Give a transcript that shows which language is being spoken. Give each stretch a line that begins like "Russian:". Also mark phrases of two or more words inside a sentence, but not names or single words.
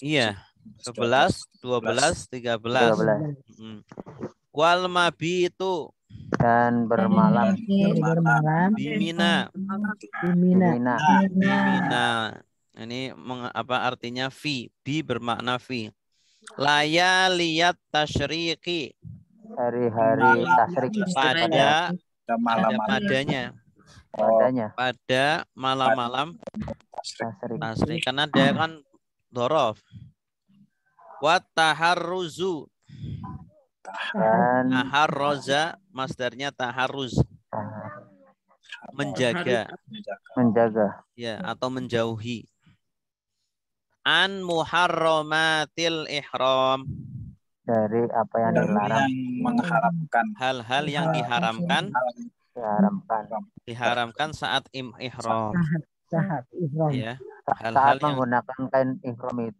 Arabic: Iya, 11, 12, 13. والمبيت,
Indonesian: dan bermalam di Mina. Ini apa artinya fi? Bi bermakna fi.
Arabic: ليالي التشريق,
Indonesian: hari-hari tasyrik. Pada malam-malam tasyrik. Karena dia kan dorof.
Arabic: والتحرز، تحرز,
Indonesian: masdarnya taharruz, menjaga ya, atau menjauhi.
Arabic: عن محرمات الإحرام,
Indonesian: dari apa yang dilarang, mengharamkan hal-hal yang diharamkan saat ihram. Ya, saat menggunakan kain ihram itu.